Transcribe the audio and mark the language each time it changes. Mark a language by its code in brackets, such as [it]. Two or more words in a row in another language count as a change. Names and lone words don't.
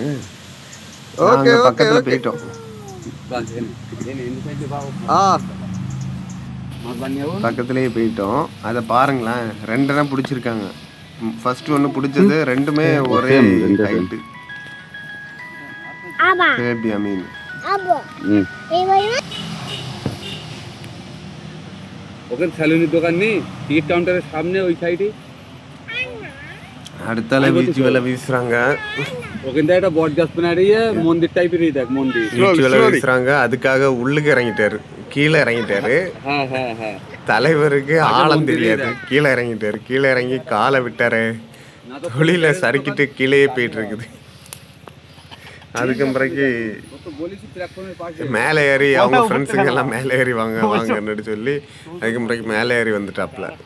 [ta] பக்கத்தில் போயிட்டோம், பக்கத்துலேயே போயிட்டோம். அதை பாருங்களேன், ரெண்டெண்ணம் பிடிச்சிருக்காங்க. ஃபர்ஸ்ட் ஒன்று பிடிச்சது, ரெண்டுமே ஒரே ஹைட்டு. சேபியா மீன். [bn] ওখানে স্যালুনের দোকান নেই, টিকিট কাউন্টারের সামনে ওই সাইডে [ta] அடுத்தால வீச்சு வலை வீசுறாங்க. [bn] ওখানটা একটা বট গাছ பின்னாடியே মন্দির টাইপেরই দেখ, মন্দির [ta] வீச்சு வலை வீசுறாங்க. அதுக்காக உள்ளுக்கு இறங்கிட்டாரு, கீழே இறங்கிட்டாரு. தலைவருக்கு ஆழம் தெரியாது, கீழே இறங்கிட்டாரு. கீழே இறங்கி காலை விட்டாரு, தொழில சறுக்கிட்டு கீழே போயிட்டு இருக்குது. அதுக்கு பிறகு மேலே ஏறி அவங்க ஃப்ரெண்ட்ஸுங்க எல்லாம் மேலே ஏறி வாங்கன்னு சொல்லி அதுக்கு பிறகு மேலே ஏறி வந்துட்டாப்ல.